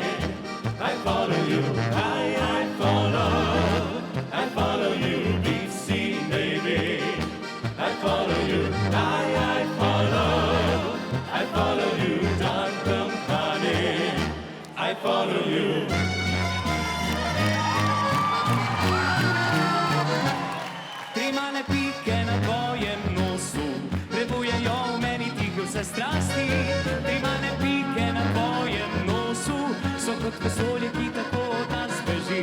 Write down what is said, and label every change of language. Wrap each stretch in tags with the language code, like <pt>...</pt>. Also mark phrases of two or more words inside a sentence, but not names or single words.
<en>I follow you, I follow you, deep sea baby. I follow you, I follow you, dark honey. I follow you.</en> <sl>Tri male pike na tvojem nosu prebujajo v meni tihe vse strasti. Tri male pike na tvojem nosu so kot vesolje, ki tako od nas beži.</sl>